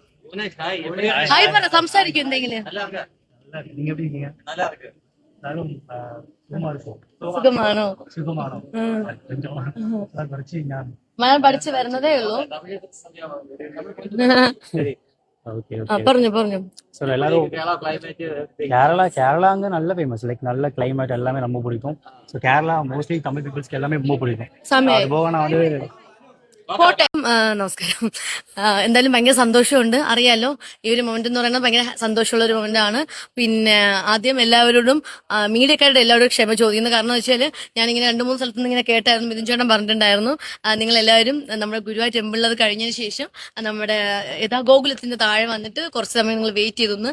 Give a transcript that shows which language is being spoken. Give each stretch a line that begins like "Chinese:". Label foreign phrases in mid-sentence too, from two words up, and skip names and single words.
Malayalam: ഹായ് പറ, സംസാരിക്കും എന്തെങ്കിലും. സുഖമാണോ? ഞാൻ പഠിച്ചു വരുന്നതേ ഉള്ളൂ. പറഞ്ഞു പറഞ്ഞു.
Tamil: கேரளா அங்க நல்ல ஃபேமஸ், லைக் நல்ல கிளைமேட் எல்லாமே ரொம்ப பிடிக்கும். ஸோ கேரளா மோஸ்ட்லி தமிழ் பீப்புள்ஸ்க்கு எல்லாமே ரொம்ப பிடிக்கும். அது போக நான் வந்து
Malayalam: കോട്ടയം. നമസ്കാരം. എന്തായാലും ഭയങ്കര സന്തോഷമുണ്ട്. അറിയാലോ, ഈ ഒരു മൊമെന്റ് എന്ന് പറയുന്നത് ഭയങ്കര സന്തോഷമുള്ള ഒരു മൊമെന്റ് ആണ്. പിന്നെ ആദ്യം എല്ലാവരോടും, മീഡിയക്കാരുടെ എല്ലാവരോടും ക്ഷമ ചോദിക്കുന്നത്. കാരണം എന്ന് വെച്ചാൽ ഞാനിങ്ങനെ 2-3 സ്ഥലത്ത് നിന്ന് ഇങ്ങനെ കേട്ടായിരുന്നു. മിഥുൻ ചേട്ടൻ പറഞ്ഞിട്ടുണ്ടായിരുന്നു, നിങ്ങൾ എല്ലാവരും നമ്മുടെ ഗുരുവായൂർ ടെമ്പിളിൽ അത് കഴിഞ്ഞതിന് ശേഷം നമ്മുടെ ഗോകുലത്തിന്റെ താഴെ വന്നിട്ട് കുറച്ച് സമയം നിങ്ങൾ വെയിറ്റ് ചെയ്തെന്ന്.